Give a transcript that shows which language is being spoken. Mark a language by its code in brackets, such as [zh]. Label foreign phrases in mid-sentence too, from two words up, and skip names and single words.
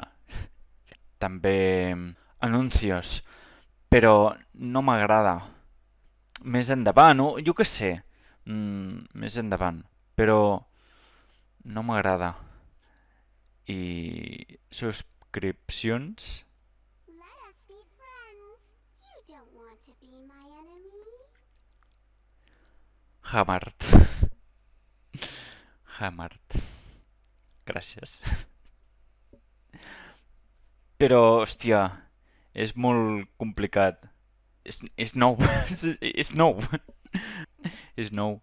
[ca] També anuncios, però no m'agrada. Més endavant, jo què sé. Més endavant. Però no m'agrada. I subscripcions... [en] Let us be friends. You don't want to be my enemy. Hamart. Hamart. [ca] Gràcies. Però, hòstia, és molt complicat. És nou. És nou. És nou.